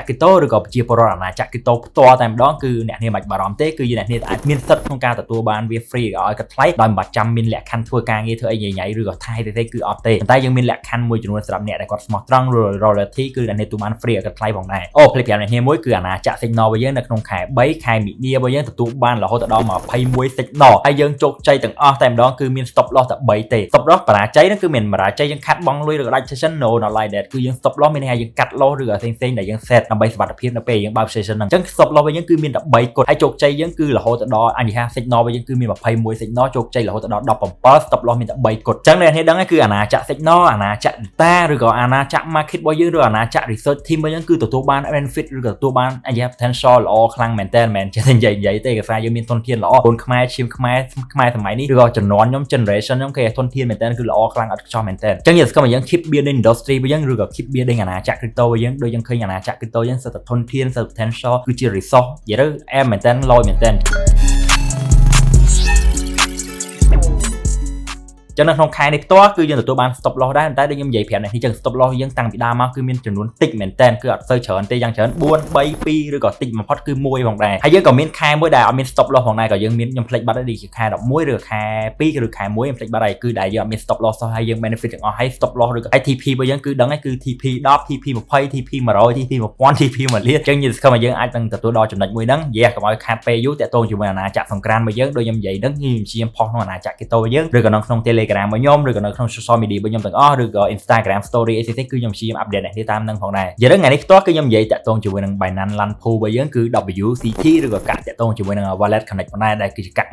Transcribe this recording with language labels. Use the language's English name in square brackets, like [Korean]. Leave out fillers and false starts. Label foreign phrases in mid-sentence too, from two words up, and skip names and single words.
[Khmer] គីតូឬក៏ប្រជាពលរដ្ឋអាណាចក្រគីតូផ្ទាល់តែម្ដងគឺអ្នកនាងមិនបារម្ភទេគឺអ្នកនាងអាចមានសិទ្ធិក្នុងការទទួលបានវា free ឲ្យគិតថ្លៃដោយមិនបាច់ចាំមានលក្ខខណ្ឌធ្វើការងារធ្វើអីញ៉ៃឬក៏ថៃទេគឺអត់ទេប៉ុន្តែយើងមានលក្ខខណ្ឌមួយចំនួនសម្រាប់អ្នកដែលគាត់ស្មោះត្រង់ royalty គឺអ្នកនាងទទួលបាន free ឲ្យគិតថ្លៃផងដែរអូ ផ្លេចប្រាប់អ្នកនាងមួយគឺអាណាចក្រ signal របស់យើងនៅក្នុងខែ3ខែមីនារបស់យើងទទួលបានរហូតដល់21 signal ហើយយើងជោគជ័យទាំងអស់តែម្ដងគឺមាន [English] stop loss [Khmer] តែ3ទេ [English] stop loss [Khmer] បរាជ័យហ្នឹងគឺមានបរាជ័យយើងខាត់បង់លុយឬក៏ដាច់ session [English] no not like that [Khmer] គឺយើង [English] stop loss [Khmer] មានន័យថាយើងកាត់ loss ឬក៏ផ្សេងៗដែលយើង set ដើម្បីសុវត្ថិភាពនៅពេលយើងបើក session ហ្នឹងអញ្ចឹង [English] stop loss [Khmer] របស់យើងគឺមានតែ3គត់ហើយជោគជ័យយើងគឺរហូតដល់ អញ្ញហា signal របស់យើងគឺមាន21 signal ជោគជ័យរហូតដល់17 [English] stop loss [Khmer] មានតែ3គត់អញ្ចឹងអ្នកនេះដឹងហើយគឺអាណាចក្រ signal អាណាចក្រ data ឬក៏អាណាចក្រ market របស់យើងឬអាណាចក្រ [English] research team [Khmer] របស់យើងគឺទទួលបាន benefit ឬក៏ទទួលបានអញ្ញហា potential ល្អខ្លាំងមែនតើមិនចេះនិយាយទេគេថាយើងមានធនធានល្អកូនខ្មែរឈាមខ្មែរសម័យនេះឬក៏ជំនាន់ខ្ញុំ generation ខ្ញុំគេធនធានមែនតើគឺល្អខ្លាំងអត់ខ្ចោះមែនតើអញ្ចឹងយើងស្គាល់មកយើង [English] keep building industry [Khmer] របស់យើងឬក៏ [English] keep building [Khmer] អាណាចក្រ crypto របស់យើងដូចយើងឃើញអាណាចក្រ crypto យើងសិតតែធនធានសិត potential គឺជា resource និយាយទៅអែមមែនតើលយមែនតើ ចឹងនៅក្នុងខែនេះផ្ទាល់គឺយើងទទួលបាន [English] stop loss [Khmer] ដែរតែដូចខ្ញុំនិយាយប្រាប់អ្នកនេះចឹង [English] stop loss [Khmer] យើងតាំងពីដើមមកគឺមានចំនួនតិចមែនតើគឺអត់សូវច្រើនទេយ៉ាងច្រើន4 3 2ឬក៏តិចបំផុតគឺ1ផងដែរហើយយើងក៏ មានខែមួយដែលអត់មាន [English] stop loss [Khmer] ផងដែរក៏យើងមានខ្ញុំផ្លេចបាត់ហើយដូចជាខែ11ឬខែ2ឬខែ1ខ្ញុំផ្លេចបាត់ហើយគឺដែលយើងអត់មាន [English] stop loss [Khmer] សោះហើយយើង benefit ទាំងអស់ហើយ [English] stop loss [Khmer] ឬក៏ TP របស់យើងគឺដឹងហើយគឺ TP 10 TP 20 TP 100 TP 1000 TP 1លានចឹងយើងស្គាល់មកយើងអាចនឹងទទួលដល់ចំណុចមួយហ្នឹងយេកុំឲ្យខាតពេលយូរតាក់ទងជាមួយអាណាចក្រសង្ក្រាន្តរបស់យើងដូចខ្ញុំនិយាយហ្នឹងខ្ញុំជាផុសក្នុងអាណាចក្រ crypto របស់យើងឬក៏នៅក្នុង Telegram របស់ខ្ញុំឬក៏នៅក្នុង [English] social media [Khmer] របស់ខ្ញុំទាំងអស់ឬក៏ [English] Instagram story [Khmer] អីផ្សេងៗគឺខ្ញុំព្យាយាម update អ្នកនេះតាមនឹងផងដែរយើងថ្ងៃនេះផ្ទាល់គឺខ្ញុំនិយាយតាក់ទងជាមួយនឹង Binance Land Pool របស់យើងគឺ WCT ឬក៏កាក់តាក់ទងជាមួយនឹង Wallet Connect ផងដែរដែលគឺជាកាក់